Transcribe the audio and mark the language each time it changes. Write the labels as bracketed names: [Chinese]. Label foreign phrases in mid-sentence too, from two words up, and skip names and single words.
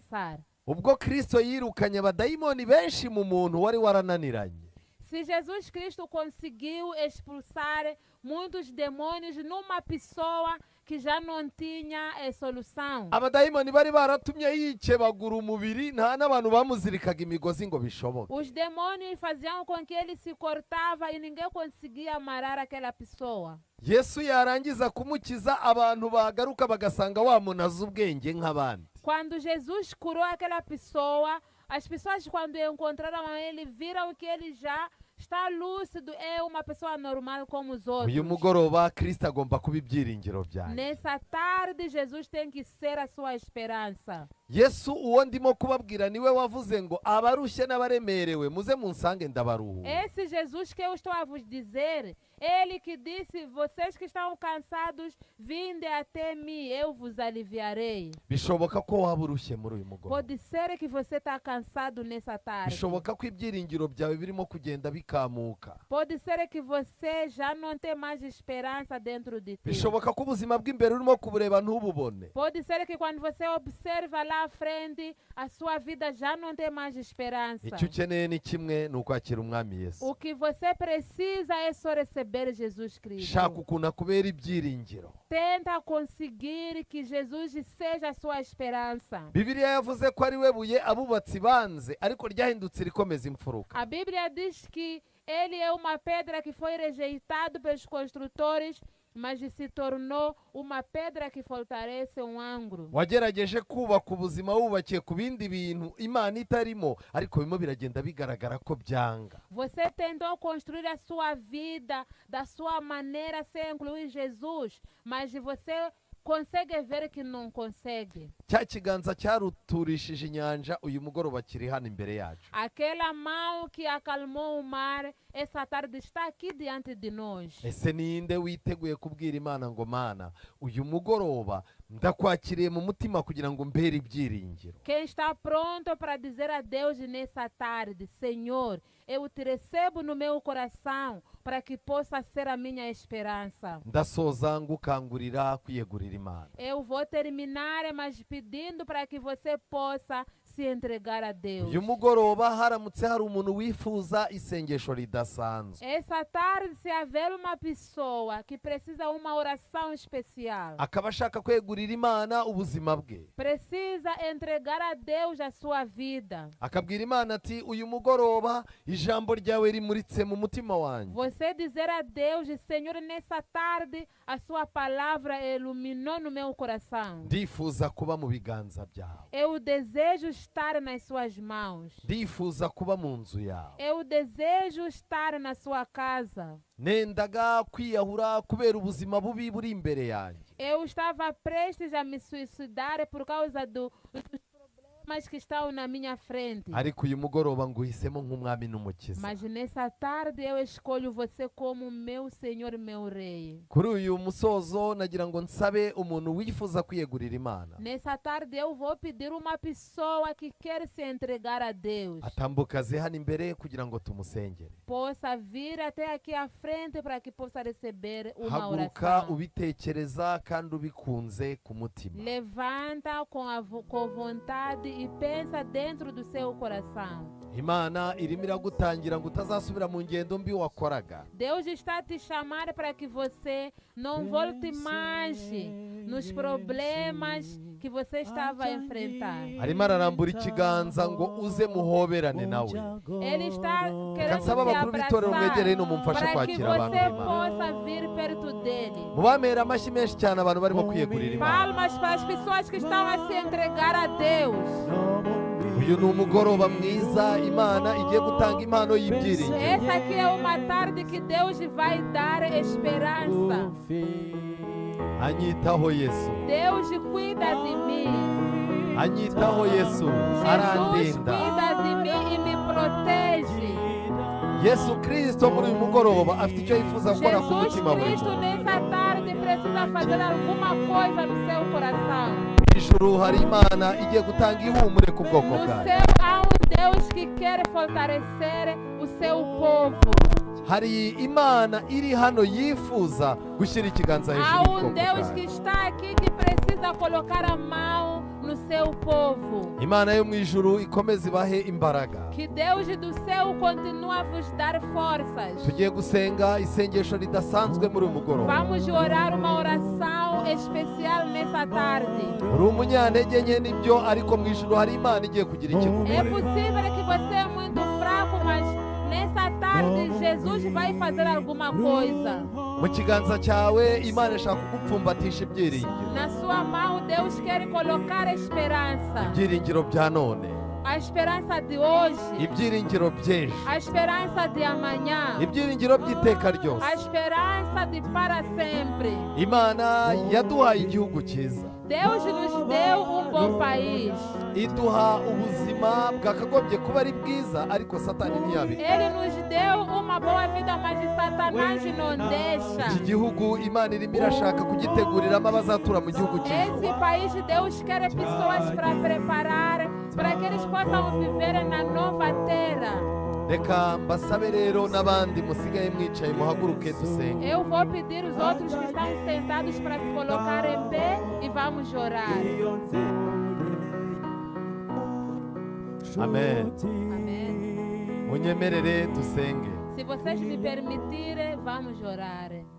[Kinyarwanda] ubwo kristo yirukanye abadayimoni benshi mu muntu wari warananiranye, [Portuguese] Se Jesus Cristo conseguiu expulsar muitos demônios numa pessoa que já não tinha solução. [Kinyarwanda] abadayimoni bari baratumye yikebagura umubiri, nta n'abantu bamuzirikaga imigozi ngo bishoboke. [Portuguese] Os demônios faziam com que ele se cortava e ninguém conseguia amarrar aquela pessoa. [Kinyarwanda] Yesu yarangiza kumukiza, abantu bagaruka bagasanga wa muntu azi ubwenge nk'abandi. [Portuguese] Quando Jesus curou aquela pessoa, as pessoas quando encontraram ele viram que ele já está lúcido, é uma pessoa normal como os outros. [Kinyarwanda] Uyu mugoroba Kristo agomba kuba ibyiringiro byanjye. [Portuguese] Nessa tarde, Jesus tem que ser a sua esperança. [Kinyarwanda] Yesu uwo ndimo kubabwira niwe wavuze ngo abarushye n'abaremerewe muze munsange ndabaruhura. [Portuguese] Esse Jesus que eu estou a vos dizer, ele que disse, vocês que estão cansados, vinde até mim, eu vos aliviarei. [Kinyarwanda] Bishoboka ko waba urushye muri uyu mugoroba. [Portuguese] Pode ser que você está cansado nessa tarde. [Kinyarwanda] Bishoboka ko ibyiringiro byawe birimo kugenda bikamuka. [Portuguese] Pode ser que você já não tem mais esperança dentro de ti. [Kinyarwanda] Bishoboka ko ubuzima bw'imbere urimo kubureba ntububone. [Portuguese] Pode ser que quando você observa lá à frente, a sua vida já não tem mais esperança. [Kinyarwanda] Icyo ukeneye ni kimwe, ni ukwakira umwami Yesu. [Portuguese] O que você precisa é só receber Jesus Cristo. [Kinyarwanda] Shaka ukuntu akubera ibyiringiro. [Portuguese] Tenta conseguir que Jesus seja a sua esperança. [Kinyarwanda] Bibiliya yavuze ko ari we buye abubatsi banze, ariko ryahindutse rikomeza imfuruka. [Portuguese] A Bíblia diz que ele é uma pedra que foi rejeitada pelos construtores, mas se tornou uma pedra que fortalece um ângulo. [Kinyarwanda] Wagerageje kubaka ubuzima wubakiye ku bindi bintu Imana itarimo, ariko bimwe biragenda bigaragara ko byanga. [Portuguese] Você tentou construir a sua vida da sua maneira sem incluir Jesus, mas você consegue ver que não consegue. [Kinyarwanda] Cya kiganza cyaruturishije inyanja uyu mugoroba kiri hano imbere yacu. [Portuguese] Aquela mão que acalmou o mar, essa tarde está aqui diante de nós. [Kinyarwanda] Ese ninde witeguye kubwira Imana ngo Mana uyu mugoroba ndakwakiriye mu mutima kugira ngo mbere ibyiringiro? [Portuguese] Quem está pronto para dizer a Deus nessa tarde, Senhor, eu te recebo no meu coração para que possa ser a minha esperança. [Kinyarwanda] Ndasoza ngukangurira kwiyegurira Imana. [Portuguese] Eu vou terminar, mas pedindo para que você possa se entregar a Deus. [Kinyarwanda] Uyu mugoroba haramutse hari umuntu wifuza isengesho ridasanzwe, [Portuguese] Essa tarde, se haver uma pessoa que precisa uma oração especial, [Kinyarwanda] akaba ashaka kwegurira Imana ubuzima bwe, [Portuguese] precisa entregar a Deus a sua vida, [Kinyarwanda] akabwira Imana ati uyu mugoroba ijambo ryawe rimuritse mu mutima wanjye. [Portuguese] você dizer a Deus, Senhor, nessa tarde a sua palavra iluminou no meu coração. [Kinyarwanda] Ndifuza kuba mu biganza byawe. [Portuguese] Eu desejo estar nas suas mãos. [Kinyarwanda] Ndifuza kuba mu nzu yawe. [Portuguese] Eu desejo estar na sua casa. [Kinyarwanda] Nendaga kwiyahura kubera ubuzima bubi buri imbere yanjye. [Portuguese] Eu estava prestes a me suicidar por causa dos problemas que estão na minha frente. [Kinyarwanda] Ariko uyu mugoroba nguhisemo nk'umwami n'umukiza. [Portuguese] Mas nessa tarde eu escolho você como meu Senhor e meu Rei. [Kinyarwanda] Kuri uyu musozo nagira ngo nsabe umuntu wifuza kwiyegurira Imana [Portuguese] Nessa tarde eu vou pedir uma pessoa que quer se entregar a Deus. [Kinyarwanda] atambuka aze hano imbere kugira ngo tumusengere. [Portuguese] Possa vir até aqui à frente para que possa receber uma [Kinyarwanda] Haguruka [Portuguese] oração. [Kinyarwanda] ubitekereza kandi ubikunze ku mutima. [Portuguese] Levanta com vontade e pensa dentro do seu coração. [Kinyarwanda] Imana irimo iragutangira ngo utazasubira mu ngendo mbi wakoraga. [Portuguese] Deus está a te chamar para que você não volte mais nos problemas que você estava a enfrentar. [Kinyarwanda] Arimo ararambura ikiganza ngo uze muhoberane nawe. [Portuguese] Ele está querendo [Kinyarwanda] Kansaba [Portuguese] te [Kinyarwanda] abakuru b'itorero mwegere hino [Portuguese] abraçar [Kinyarwanda] mumfashe [Portuguese] para que [Kinyarwanda] kwakira abantu [Portuguese] você [Kinyarwanda] b'Imana. [Portuguese] possa vir perto dele. [Kinyarwanda] Mubamera amashyi menshi cyane abantu barimo kwiyegurira Imana. [Portuguese] Palmas para as pessoas que estão a se entregar a Deus. [Kinyarwanda] Uyu ni umugoroba mwiza Imana igiye gutanga impano y'ibyiringiro. [Portuguese] Essa aqui é uma tarde que Deus vai dar esperança. [Kinyarwanda] Anyitaho Yesu, [Portuguese] Deus cuida de mim. [Kinyarwanda] anyitaho Yesu, [Portuguese] Jesus [Kinyarwanda] arandinda. [Portuguese] cuida de mim e me protege. [Kinyarwanda] Yesu Kristo muri uyu mugoroba afite icyo yifuza gukora ku [Portuguese] Jesus [Kinyarwanda] mutima wawe. [Portuguese] Cristo nessa tarde precisa fazer alguma coisa no seu coração. [Kinyarwanda] Ijuru hari Imana igiye gutanga ihumure ku bwoko [Portuguese] No [Kinyarwanda] bwayo. [Portuguese] céu há Deus que quer fortalecer o seu povo. [Kinyarwanda] Hari Imana iri hano yifuza gushyira ikiganza [Portuguese] Há [Kinyarwanda] hejuru y'ubwoko [Portuguese] Deus que [Kinyarwanda] bwayo. [Portuguese] está aqui que precisa colocar a mão no seu povo. [Kinyarwanda] imana yo mu ijuru ikomeze ibahe imbaraga. [Portuguese] Que Deus do céu continue a vos dar forças. [Kinyarwanda] Tugiye gusenga isengesho ridasanzwe muri uyu mugoroba. [Portuguese] Vamos orar uma oração especial nessa tarde. [Kinyarwanda] Uri umunyantege nke nibyo, ariko mu ijuru hari imana igiye kugira [Portuguese] É [Kinyarwanda] ikigukorera. [Portuguese] possível que você é muito fraco, mas nessa tarde Jesus vai fazer alguma coisa. [Kinyarwanda] Mu kiganza cyawe imana ishaka kugupfumbatisha ibyiringiro, [Portuguese] Na sua mão Deus quer colocar esperança. [Kinyarwanda] ibyiringiro bya none, [Portuguese] A esperança de hoje. [Kinyarwanda] ibyiringiro by'ejo, [Portuguese] A esperança de amanhã. [Kinyarwanda] ibyiringiro by'iteka [Portuguese] A [Kinyarwanda] ryose. [Portuguese] esperança de para sempre. [Kinyarwanda] Imana yaduhaye igihugu cyiza, [Portuguese] Deus nos deu um bom país. [Kinyarwanda] iduha ubuzima bwakagombye kuba ari bwiza, ariko satani ntiyabika. [Portuguese] Ele nos deu uma boa vida, mas Satanás não deixa. [Kinyarwanda] Iki gihugu imana irimo irashaka kugiteguriramo abazatura mu gihugu cyiza. [Portuguese] Esse país Deus quer pessoas para preparar, para que eles possam viver na nova terra. [Kinyarwanda] Reka mbasabe rero n'abandi musigaye mwicaye muhaguruke dusenge. [Portuguese] Eu vou pedir os outros que estão sentados para se colocar em pé e vamos orar. [Kinyarwanda] Amen. [Portuguese] Amém. [Kinyarwanda] Munyemerere dusenge. [Portuguese] Se vocês me permitirem, vamos orar.